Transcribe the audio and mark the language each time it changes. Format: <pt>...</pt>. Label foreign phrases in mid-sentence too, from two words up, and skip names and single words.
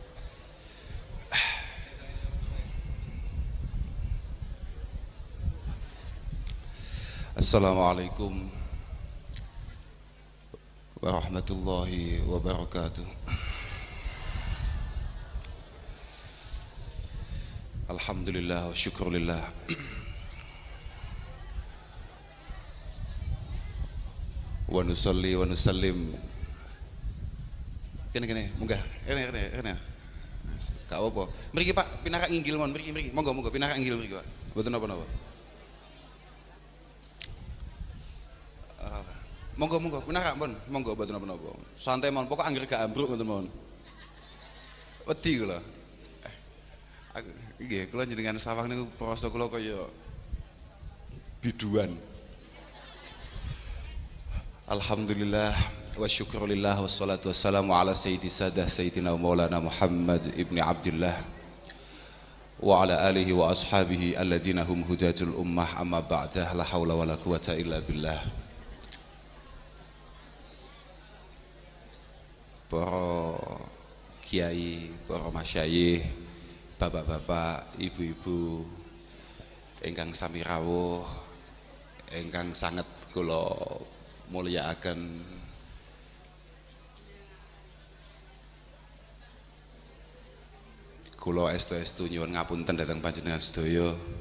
<ar>السلام عليكم ورحمة الله وبركاته. الحمد لله والشكر لله. ونصلي ونسلم.</ar> <jv>Kene munggah. Kene.</jv> <id>Gak apa-apa.</id> <jv>Mriki Pak, pinaka inggil mon mriki. Monggo pinaka inggil mriki Pak. Mboten napa-napa. Monggo pinaka mon. Monggo mboten napa-napa. Santai mon, pokok anggere gak ambruk ngoten mon. Wedi kula. Nggih, kula jenengan sawang niku prasa kula kaya biduan.</jv> <ar>الحمد لله والشكر لله والصلاة والسلام على سيدي سادة سيدنا مولانا محمد بن عبد الله وعلى آله وأصحابه الذين هم حجة الأمة أما بعده لا حول ولا قوة إلا بالله.</ar> <jv>Para kiai, para masyayikh, bapak-bapak, ibu-ibu ingkang sami rawuh, ingkang sanget kula mulyakaken, kula estu-estu nyuwun ngapunten dhateng panjenengan sedaya.</jv>